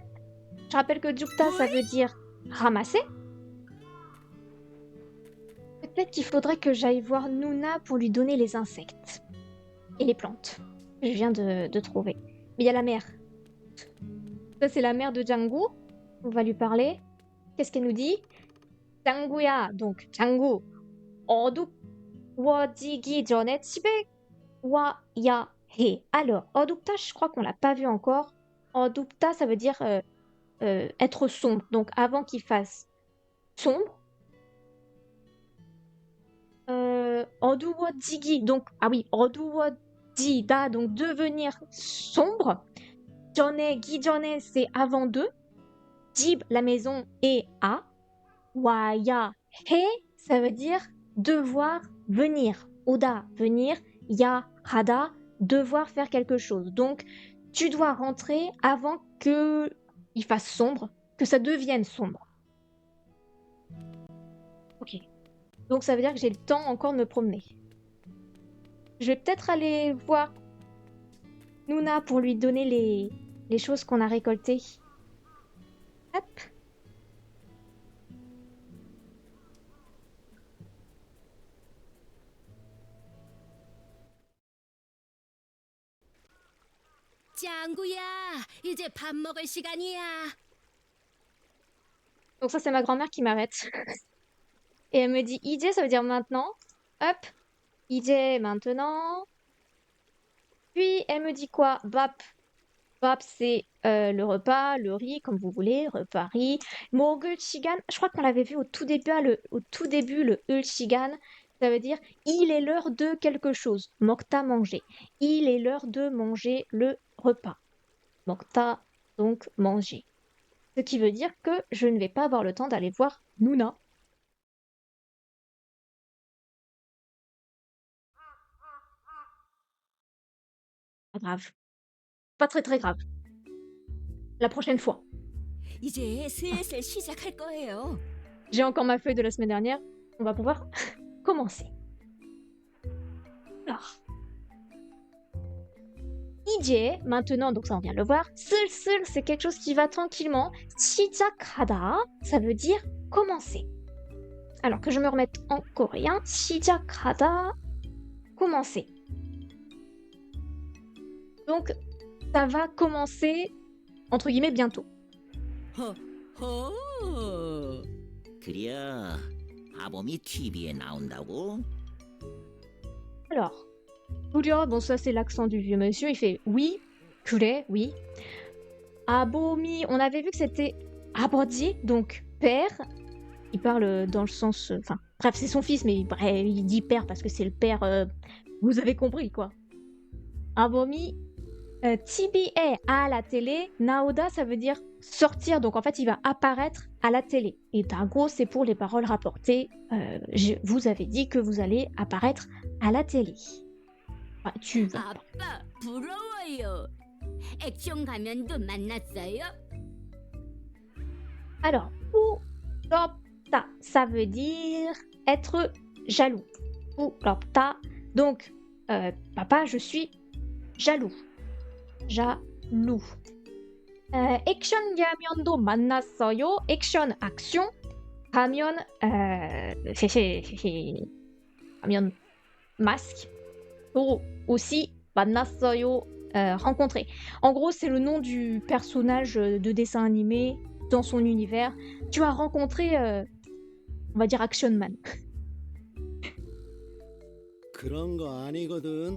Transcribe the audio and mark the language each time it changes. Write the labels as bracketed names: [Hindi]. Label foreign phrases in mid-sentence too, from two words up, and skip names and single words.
[French] Je rappelle que Jukta, ça veut dire ramasser. Peut-être qu'il faudrait que j'aille voir Nuna pour lui donner les insectes. Et les plantes. Je viens de trouver. Mais il y a la mère. Ça, c'est la mère de Jangu. On va lui parler. Qu'est-ce qu'elle nous dit? [Korean] Jangu야, donc Jangu. 어둑워지기 전에 집에 와야 해. [French] Alors, 어둡다, je crois qu'on l'a pas vu encore. 어둡다, ça veut dire être sombre. Donc, avant qu'il fasse sombre. 어두워지기, donc, ah oui, 어두워지다, donc devenir sombre. [Korean] 전에, 기전에, [French] c'est avant deux. 집, la maison, et à. [Korean] 와야 해, [French] ça veut dire devoir venir. 오다, venir. [Korean] 야, 하다, [French] devoir faire quelque chose. Donc, tu dois rentrer avant que il fasse sombre, que ça devienne sombre. Ok. Donc, ça veut dire que j'ai le temps encore de me promener. Je vais peut-être aller voir Nuna pour lui donner les choses qu'on a récoltées. Hop. [Korean] 짱구야, 이제 밥 먹을 시간이야. [French] Donc ça, c'est ma grand-mère qui m'arrête. Et elle me dit 이제, ça veut dire maintenant. Hop. 이제, maintenant. Puis, elle me dit quoi? Bap. Bap, c'est le repas, le riz, comme vous voulez, repas, riz. [Korean] 먹을 시간, [French] je crois qu'on l'avait vu au tout début, le [Korean] 을 시간, [French] ça veut dire il est l'heure de quelque chose. 먹다, manger. Il est l'heure de manger le repas. 먹다, donc manger. Ce qui veut dire que je ne vais pas avoir le temps d'aller voir Nuna. Pas grave. Pas très très grave. La prochaine fois. [Korean] 이제 슬슬 시작할 거예요. [French] J'ai encore ma feuille de la semaine dernière. On va pouvoir commencer. Alors. 이제, maintenant, donc ça on vient de le voir. 슬슬, c'est quelque chose qui va tranquillement. 시작하다, ça veut dire commencer. Alors que je me remette en coréen. 시작하다, commencer. Donc, ça va commencer, entre guillemets, bientôt. 허허. [Korean] 그려 아범이 TV에 나온다고? [French] Alors, Julia, bon ça c'est l'accent du vieux monsieur, il fait oui, 그래, oui. Abomi, on avait vu que c'était 아버지, donc père. Il parle dans le sens, enfin, bref, c'est son fils, mais bref, il dit père parce que c'est le père. Vous avez compris quoi. Abomi, TV에 à la télé, naoda ça veut dire sortir, donc en fait il va apparaître à la télé. Et en gros c'est pour les paroles rapportées. Vous avez dit que vous allez apparaître à la télé. Enfin, tu vas. [Korean] 아빠 부러워요. 액션 가면도 만났어요? [French] Alors, 부럽다, ça veut dire être jaloux. 부럽다, donc papa, je suis jaloux. Jaloux. [Korean] 액션 가면도 만났어요. 액션, action. 가면, 가면, [French] masque. Aussi, 만났어요, rencontrer. En gros, c'est le nom du personnage de dessin animé dans son univers. Tu as rencontré, on va dire, Action Man. [Korean] 그런 거 아니거든.